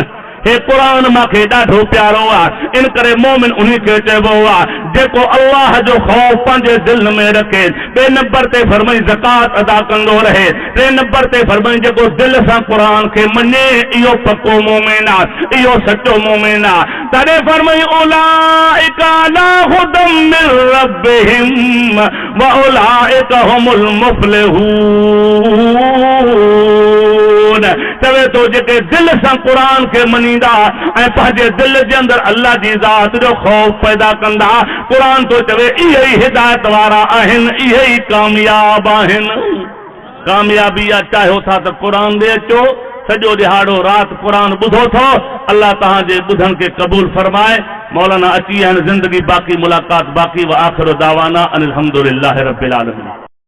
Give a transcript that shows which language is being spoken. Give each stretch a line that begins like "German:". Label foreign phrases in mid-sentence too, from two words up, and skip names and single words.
Sindhi: हे कुरान मूंखे ॾाढो प्यारो आहे, इन करे मोमिन उन्हीं खे चइबो आहे जेको अल्लाह जो ख़ौफ़ पंहिंजे दिलि में रखे। ॿिए नंबर ते फरमाई ज़कात अदा कंदो रहे। टे नंबर ते फरमाई जेको दिलि सां क़ुरान खे मञे इहो पको मोमिन आहे, इहो सचो मोमिन आहे। तॾहिं फरमाई
Arabic: أولئك على هدى من ربهم وأولئك هم المفلحون.
Sindhi: चवे तो जेके दिलि सां क़ुरान खे मञींदा ऐं पंहिंजे दिलि जे अंदरि अल्लाह जी ज़ात जो ख़ौफ़ पैदा कंदा, क़ुरान तो चवे इहे ई हिदायत वारा आहिनि, इहे ई कामयाब आहिनि। कामयाबी आहे चाहियो था त क़ुरान ॾे अचो, सॼो ॾिहाड़ो राति क़ुरान ॿुधो थो। अल्लाह तव्हांजे ॿुधण खे क़बूल फरमाए। मौलाना अची आहिनि, ज़िंदगी बाक़ी, मुलाक़ात बाक़ी।
Arabic: وآخر دعوانا أن الحمد لله رب العالمين.